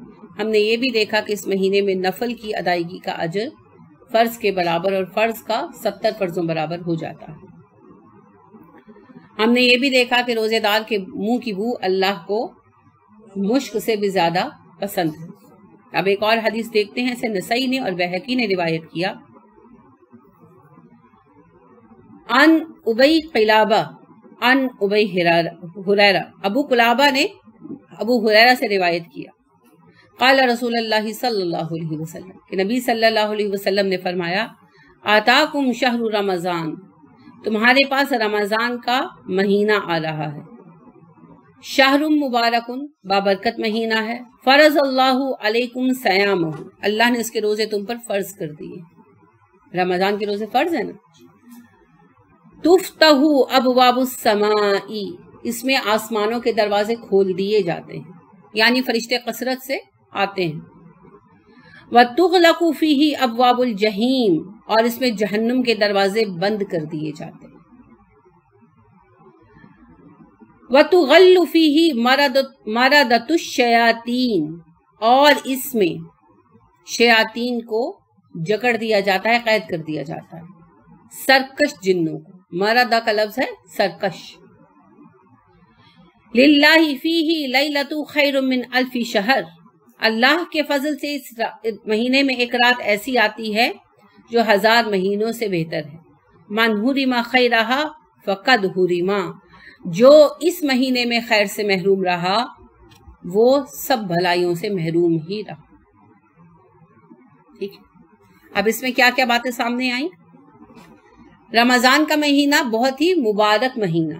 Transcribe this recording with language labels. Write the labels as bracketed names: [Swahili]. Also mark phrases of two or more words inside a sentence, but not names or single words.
[Hindi] हमने ये भी देखा कि इस महीने में नफल की अदायगी का अजर फर्ज के बराबर और फर्ज का 70 फर्जों बराबर हो जाता है। हमने ये भी देखा कि रोजेदार के मुंह की बू अल्लाह को मुश्क से भी ज्यादा पसंद है। अब एक और हदीस देखते हैं, इसे नसई ने और बैहकी ने रिवायत किया। [Arabic] عن أبي قلابة عن أبي هريرة, [Hindi] अबू कुलाबा ने अबू हुरैरा से रिवायत किया। [Arabic] قال رسول الله صلى الله عليه وسلم, [Hindi] कि नबी [Arabic] صلى الله عليه وسلم [Hindi] ने फरमाया, [Arabic] أتاكم شهر رمضان, [Hindi] तुम्हारे पास रमज़ान का महीना आ रहा है। [Arabic] شهر مبارك, [Hindi] बाबरकत महीना है। [Arabic] فرض الله عليكم صيامه, [Hindi] अल्लाह ने इसके रोजे तुम पर फर्ज कर दिए। रमजान के रोजे फर्ज है ना। [Arabic] تفتح أبواب السماء, [Hindi] इसमें आसमानों के दरवाजे खोल दिए जाते हैं, यानी फरिश्ते कसरत से आते हैं। [Arabic] و تغلق فيه أبواب الجحيم, [Hindi] और इसमें जहन्नुम के दरवाजे बंद कर दिए जाते हैं। [Arabic] وتغل فيه مردة الشياطين, [Hindi] और इसमें शयातीन को जकड़ दिया जाता है, कैद कर दिया जाता है, सरकश जिन्नों को। मरदा का लफ्ज है सरकश। [Arabic] لله فيه ليلة خير من ألف شهر, [Hindi] अल्लाह के फजल से इस महीने में एक रात ऐसी आती है जो 1000 महीनों से बेहतर है। [Arabic] من حرم خيرها فقد حرم, [Hindi] जो इस महीने में खैर से महरूम रहा वो सब भलाइयों से महरूम ही रहा। ठीक है, अब इसमें क्या क्या बातें सामने आई। रमजान का महीना बहुत ही मुबारक महीना है।